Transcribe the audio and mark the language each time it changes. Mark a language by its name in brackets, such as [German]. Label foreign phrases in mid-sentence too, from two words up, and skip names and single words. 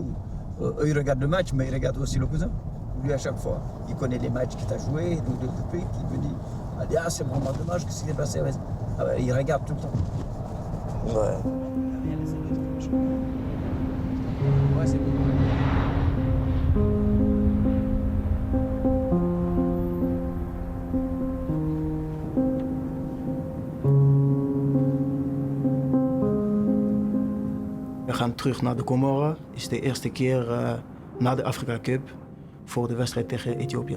[French] Eux, ils regardent le match, mais ils regardent aussi le cousin. Lui, à chaque fois, il connaît les matchs qu'il a joués, donc depuis qu'il me dit, ah, c'est vraiment dommage que ce qui s'est passé. Ah, ouais, il regarde tout le temps. Ouais. Ouais, c'est bon. [Dutch] We gaan terug naar de Comoren. Het is de eerste keer na de Afrika Cup voor de wedstrijd tegen Ethiopië.